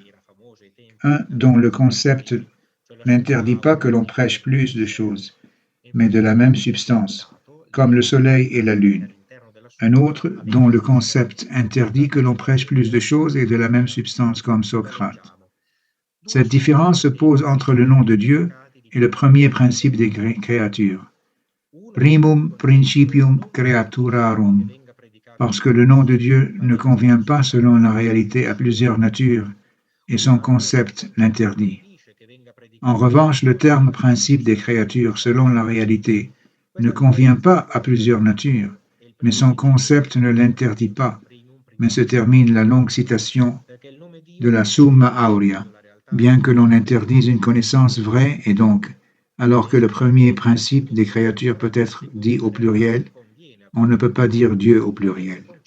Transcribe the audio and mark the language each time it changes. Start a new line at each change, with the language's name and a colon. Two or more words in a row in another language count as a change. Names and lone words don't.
French: Un dont le concept n'interdit pas que l'on prêche plus de choses, mais de la même substance, comme le soleil et la lune. Un autre dont le concept interdit que l'on prêche plus de choses et de la même substance, comme Socrate. Cette différence se pose entre le nom de Dieu et le premier principe des créatures.
Latin: Primum principium creaturarum.
French: parce que le nom de Dieu ne convient pas selon la réalité à plusieurs natures et son concept l'interdit. En revanche, le terme principe des créatures selon la réalité ne convient pas à plusieurs natures, mais son concept ne l'interdit pas, mais se termine la longue citation de la Summa Aurea, bien que l'on interdise une connaissance vraie et donc, alors que le premier principe des créatures peut être dit au pluriel, on ne peut pas dire Dieu au pluriel.